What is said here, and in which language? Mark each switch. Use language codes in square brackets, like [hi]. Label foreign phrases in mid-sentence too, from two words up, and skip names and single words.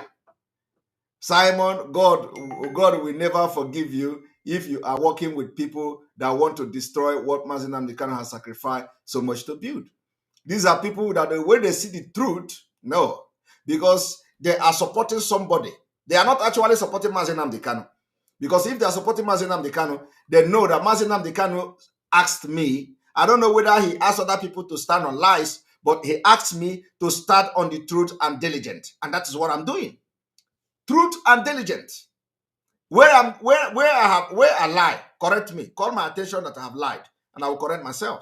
[en] Simon, God will never forgive you if you are working with people that want to destroy what Mazi Nnamdi Kanu has sacrificed so much to build. These are people that when they see the truth, no, because they are supporting somebody. They are not actually supporting Mazi Nnamdi Kanu. Because if they are supporting Mazi Nnamdi Kanu, they know that Mazi Nnamdi Kanu asked me, I don't know whether he asked other people to stand on lies, but he asked me to stand on the truth and diligent. And that is what I'm doing. Truth and diligent. Where I lie, correct me. Call my attention that I have lied, and I will correct myself.